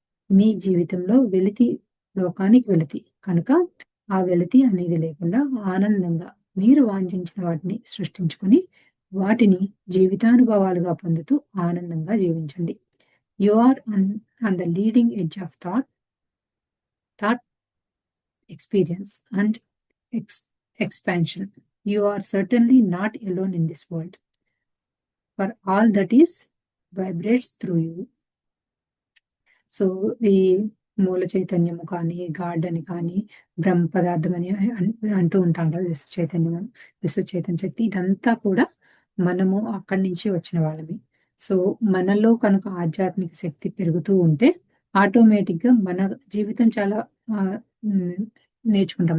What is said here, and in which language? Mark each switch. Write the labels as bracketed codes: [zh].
[te] మీ జీవితంలో వెలితి లోకానికి వెలితి. కనుక ఆ వెలితి అనేది లేకుండా ఆనందంగా మీరు వాంఛించిన వాటిని సృష్టించుకొని వాటిని జీవితానుభవాలుగా పొందుతూ ఆనందంగా జీవించండి. [en] You are on the leading edge of thought experience and expansion. You are certainly not alone in this world, for all that is vibrates through you. [te] So ఈ మూల చైతన్యము కానీ, గాడ్ అని కానీ, బ్రహ్మ పదార్థం అని అంటూ ఉంటాం కదా! విశ్వ చైతన్యము, విశ్వ చైతన్య శక్తి ఇదంతా కూడా మనము అక్కడి నుంచి వచ్చిన వాళ్ళమే. సో మనలో కనుక ఆధ్యాత్మిక శక్తి పెరుగుతూ ఉంటే ఆటోమేటిక్‌గా మన జీవితం చాలా నేర్చుకుంటాం.